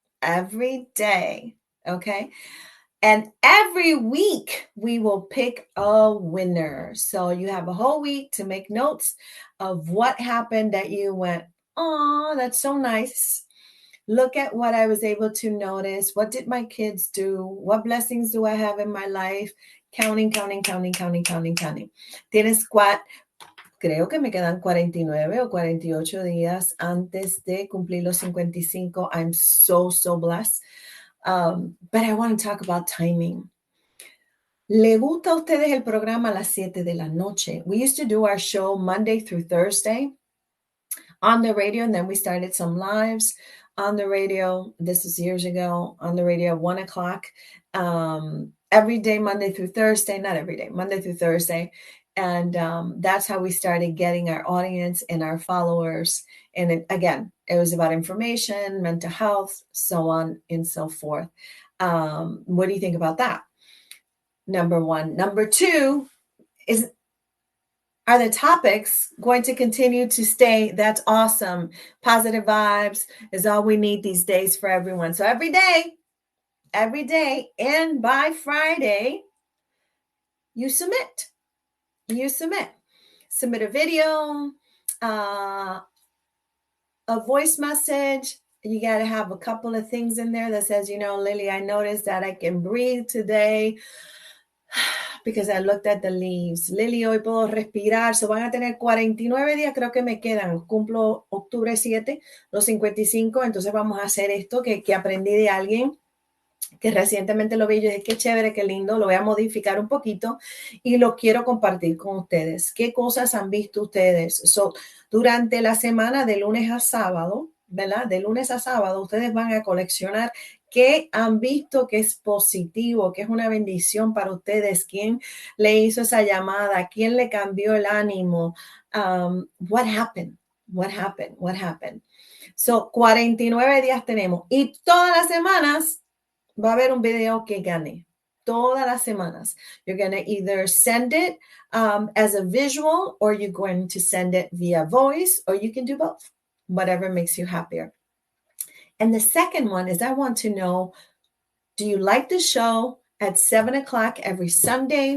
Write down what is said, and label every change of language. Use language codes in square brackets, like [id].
[en] Every day. Okay. And every week we will pick a winner. So you have a whole week to make notes of what happened that you went, oh, that's so nice. Look at what I was able to notice. What did my kids do? What blessings do I have in my life? Counting. [es] Tienes creo que me quedan 49 o 48 días antes de cumplir los 55. [en] I'm so blessed. But I want to talk about timing. [es] ¿Le gusta a ustedes el programa a las 7 de la noche? [en] We used to do our show Monday through Thursday on the radio, and then we started some lives on the radio. This was years ago, on the radio at 1 o'clock. Every day, Monday through Thursday, not every day, Monday through Thursday. And that's how we started getting our audience and our followers. And again, it was about information, mental health, so on and so forth. What do you think about that? Number one. Number two is, are the topics going to continue to stay? That's awesome. Positive vibes is all we need these days for everyone. So every day, and by Friday, you submit. Submit a video, a voice message. You got to have a couple of things in there that says, Lily, I noticed that I can breathe today because I looked at the leaves. [es] Lily, hoy puedo respirar. So van a tener 49 días, creo que me quedan. Cumplo octubre 7, los 55. Entonces vamos a hacer esto que aprendí de alguien que recientemente lo vi. Yo dije, qué chévere, qué lindo, lo voy a modificar un poquito y lo quiero compartir con ustedes. ¿Qué cosas han visto ustedes? So, durante la semana de lunes a sábado, ¿verdad? De lunes a sábado, ustedes van a coleccionar qué han visto que es positivo, que es una bendición para ustedes. ¿Quién le hizo esa llamada? ¿Quién le cambió el ánimo? [en] What happened? [es] So, 49 días tenemos y todas las semanas va a haber un video que gane. todas las semanas. [en] You're going to either send it as a visual, or you're going to send it via voice, or you can do both, whatever makes you happier. And the second one is, I want to know, do you like the show at 7:00 every Sunday?